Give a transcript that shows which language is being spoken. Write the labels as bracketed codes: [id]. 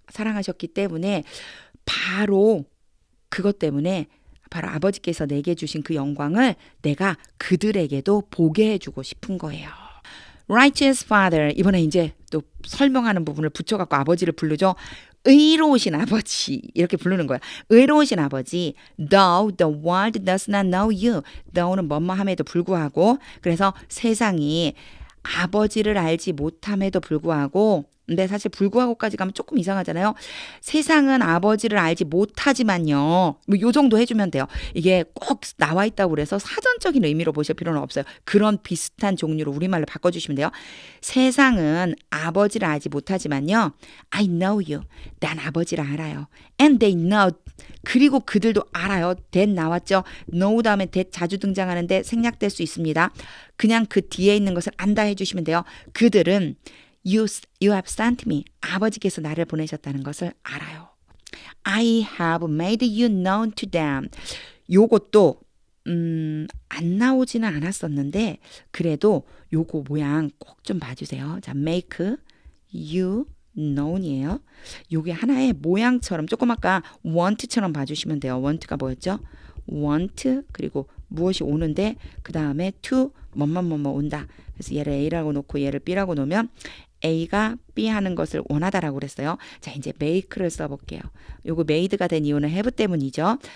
[ko] 사랑하셨기 때문에 바로 그것 때문에 바로 아버지께서 내게 주신 그 영광을 내가 그들에게도 보게 해주고 싶은 거예요. [en] Righteous Father. [ko] 이번에 이제 또 설명하는 부분을 붙여갖고 아버지를 부르죠. 의로우신 아버지 이렇게 부르는 거야. 의로우신 아버지. [en] Though the world does not know you. [ko] Though는 뭐뭐함에도 불구하고. 그래서 세상이 아버지를 알지 못함에도 불구하고, 근데 사실 불구하고까지 가면 조금 이상하잖아요. 세상은 아버지를 알지 못하지만요. 뭐 요 정도 해주면 돼요. 이게 꼭 나와 있다고 그래서 사전적인 의미로 보실 필요는 없어요. 그런 비슷한 종류로 우리말로 바꿔주시면 돼요. 세상은 아버지를 알지 못하지만요. [en] I know you. [ko] 난 아버지를 알아요. [en] And they know. [ko] 그리고 그들도 알아요. that 나왔죠. know 다음에 that 자주 등장하는데 생략될 수 있습니다. 그냥 그 뒤에 있는 것을 안다 해주시면 돼요. 그들은 [en] You have sent me. [ko] 아버지께서 나를 보내셨다는 것을 알아요. [en] I have made you known to them. [ko] 요것도 안 나오지는 않았었는데 그래도 요거 모양 꼭 좀 봐주세요. 자, make you known이에요. 요게 하나의 모양처럼 조금 아까 want처럼 봐주시면 돼요. want가 뭐였죠? want 그리고 무엇이 오는데 그 다음에 to 뭐뭐 온다. 그래서 얘를 A라고 놓고 얘를 B라고 놓으면 A가 B 하는 것을 원하다라고 그랬어요. 자, 이제 make를 써볼게요. 요거 made가 된 이유는 have 때문이죠.